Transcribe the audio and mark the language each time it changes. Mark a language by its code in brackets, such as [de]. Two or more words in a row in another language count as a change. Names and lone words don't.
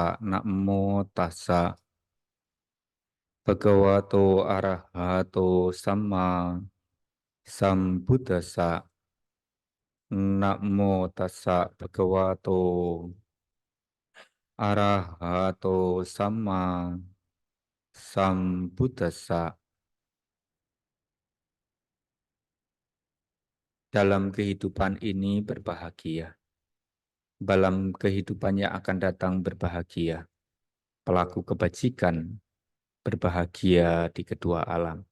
[pi] Namo tassa bhagavato arahato sama sambuddhassa. Namo tassa bhagavato arahato sama sambuddhassa. [id] Dalam kehidupan ini berbahagia. Dalam kehidupan yang akan datang berbahagia. Pelaku kebajikan berbahagia di kedua alam.